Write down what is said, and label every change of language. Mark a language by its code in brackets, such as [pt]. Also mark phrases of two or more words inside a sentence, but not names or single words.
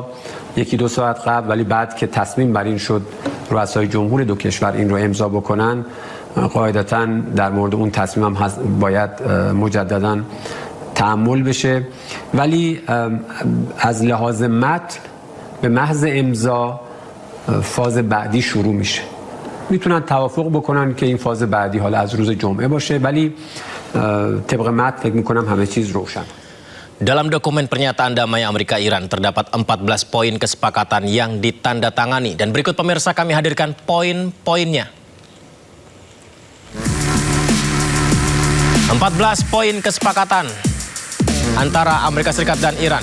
[fa] 1-2 ساعت قبل ولی بعد که تصمیم بر این شد رؤسای جمهور دو کشور این رو امضا بکنن قاعدتاً در مورد اون تصمیم هم باید مجدداً تعامل بشه ولی از لحاظ متن به محض امضا فاز بعدی شروع میشه میتونن توافق بکنن که این فاز بعدی حالا از روز جمعه باشه ولی طبق متن فکر میکنم همه چیز روشن. [id] Dalam dokumen pernyataan damai Amerika-Iran terdapat 14 poin kesepakatan yang ditandatangani dan berikut pemirsa kami hadirkan poin-poinnya. 14 poin kesepakatan antara Amerika Serikat dan Iran.